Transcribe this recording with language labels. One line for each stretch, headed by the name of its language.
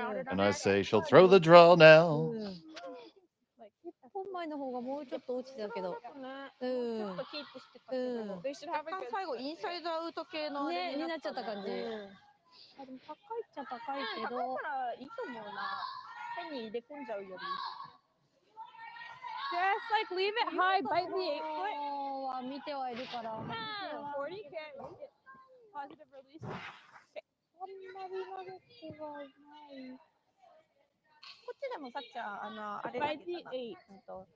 English: And I say she'll throw the draw now.
Japanese: 本前の方がもうちょっと落ちてたけど。最後インサイドアウト系のね、になっちゃった感じ。あ、でも高いっちゃ高いけど。高いからいいと思うな。変に入れ込んじゃうより。
English: Just like leave it high, bite the 8 foot.
Japanese: は見てはいるから。
English: 40 can't make it. Positive release.
Japanese: あんまり投げてはいない。こっちでもさっちゃん、あれだけどな。